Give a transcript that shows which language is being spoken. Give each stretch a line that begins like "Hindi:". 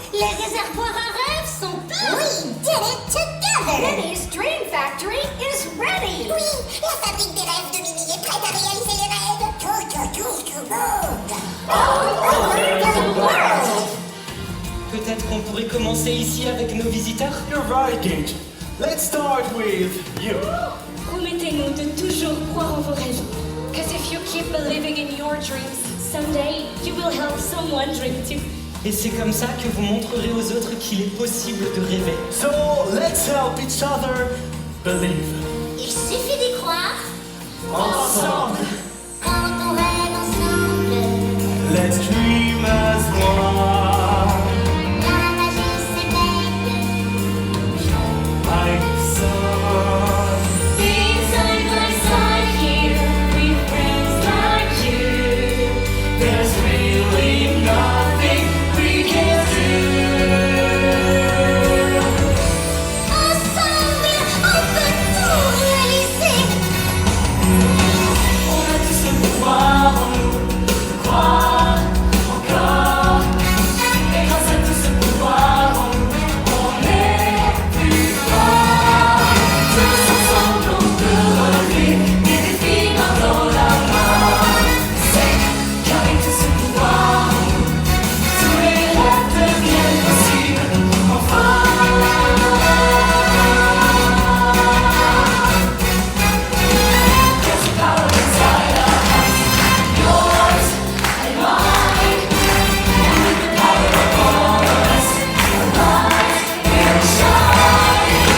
French: Les réservoirs à rêves sont pleins!
English: We did it together! Minnie's Dream Factory is ready!
French: Oui, la fabrique des rêves de Minnie est prête à réaliser les rêves! Tout monde!
English: All over the world!
French: Peut-être qu'on pourrait commencer ici avec nos visiteurs?
English: You're right, Gage. Let's start with you.
French: Promettez-nous de toujours croire en vos rêves.
English: Because if you keep believing in your dreams, Someday, you will help someone dream too.
French: Et c'est comme ça que vous montrerez aux autres qu'il est possible de rêver.
English: So let's help each other believe.
French: Il suffit d'y croire Ensemble, quand on rêve ensemble.
English: let's dream as one.
French: La magie s'éveille.
English: My son. Side by side here, with friends like you. There's really nothing we can do.
French: Ensemble, on peut tout réaliser. On a tous le pouvoir en nous de croire encore. Et grâce à tout ce pouvoir en nous, on est plus fort. Tous ensemble, on peut relever des défis main dans la main. C'est qu'avec tout ce pouvoir en nous, tous les rêves deviennent possibles. Enfin.
English: There's a power inside us, yours and mine. And with the power of all of us, our lives will shine.